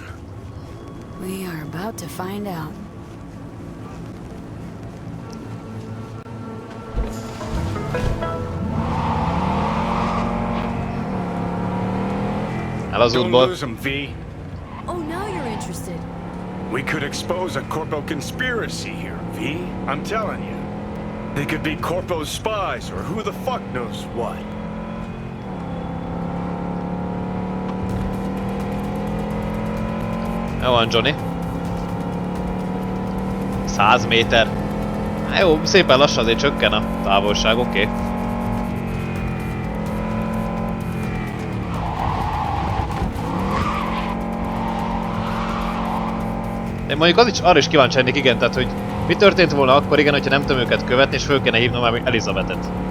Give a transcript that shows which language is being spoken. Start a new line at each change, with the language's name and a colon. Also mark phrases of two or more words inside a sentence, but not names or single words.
English: We are about to find out.
Hungarian: El az
English: Don't
Hungarian: útból.
English: lose him, V. Oh, now you're interested. We could expose a corpo conspiracy here, V. I'm telling you. They could be corpo's spies or who the fuck knows what.
Hungarian: Jó van, Johnny. 100 méter. Hát jó, szépen lassan azért csökken a távolság, oké. Én mondjuk arra is kíváncsi lennék, igen, tehát hogy mi történt volna akkor, igen, hogyha nem tudom őket követni, és föl kéne hívnom már Elizabetet.